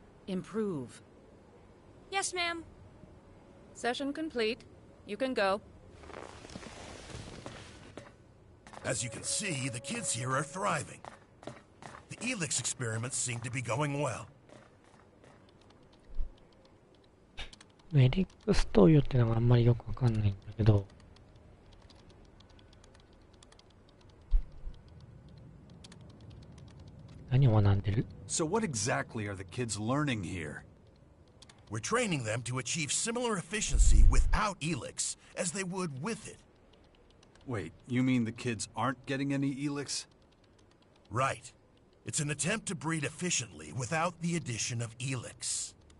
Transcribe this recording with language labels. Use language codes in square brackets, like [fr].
[en] Improve. Yes, ma'am. Session complete. You can go. As you can see, the kids here are thriving. The Elix experiments seem to be going well. [ja] エリックス投与ってのがあんまりよくわかんないんだけど、何を学んでる？ [en] So what exactly are the kids learning here? We're training them to achieve similar efficiency without Elix as they would with it. Wait, you mean the kids aren't getting any Elix? Right. It's an attempt to breed efficiently without the addition of Elix.